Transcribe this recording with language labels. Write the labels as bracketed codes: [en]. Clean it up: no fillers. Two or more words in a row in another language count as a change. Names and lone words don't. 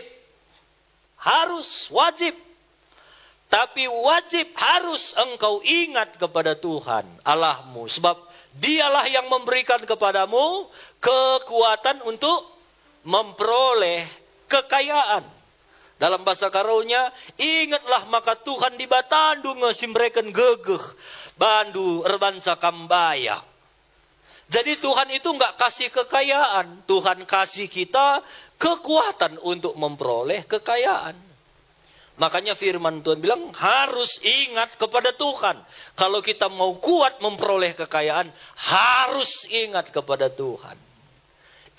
[id] Harus, wajib. Tapi wajib harus engkau ingat kepada Tuhan Allahmu. Sebab dialah yang memberikan kepadamu kekuatan untuk memperoleh kekayaan. Dalam bahasa Karaunya, [btx] ingatlah maka Tuhan di batandu ngesimreken gegeh. Bandu erbansa kambaya. [id] Jadi Tuhan itu enggak kasih kekayaan. Tuhan kasih kita kekuatan untuk memperoleh kekayaan. Makanya firman Tuhan bilang harus ingat kepada Tuhan. Kalau kita mau kuat memperoleh kekayaan, harus ingat kepada Tuhan.